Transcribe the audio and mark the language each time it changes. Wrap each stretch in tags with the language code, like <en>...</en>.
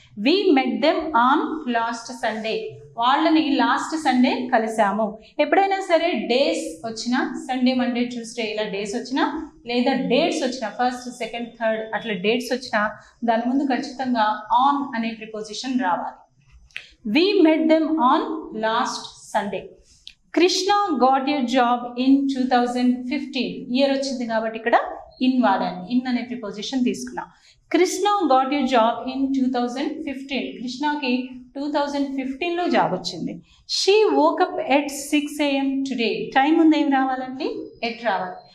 <en>We met them on last Sunday.</en> <te>వాళ్ళని last Sunday కలిసాము. ఎప్పుడైనా సరే డేస్ వచ్చినా, సండే మండే ట్యూస్డే ఇలా డేస్ వచ్చినా, లేదా డేట్స్ వచ్చినా, ఫస్ట్ సెకండ్ థర్డ్ అట్లా డేట్స్ వచ్చినా దాని ముందు ఖచ్చితంగా ఆన్ అనే ప్రిపోజిషన్ రావాలి.</te> <en>We met them on last Sunday. Krishna got a job in 2015.</en> <te>Year వచ్చింది కాబట్టి ఇక్కడ ఇన్ వాడాను. ఇన్ అనే ప్రిపోజిషన్ తీసుకున్నాం.</te> <en>Krishna got a job in 2015.</en> <te>కృష్ణకి 2015లో జాబ్ వచ్చింది.</te> <en>She woke up at 6 AM today.</en> <te>Time ముందు ఏం రావాలండి? ఎట్ రావాలి.</te>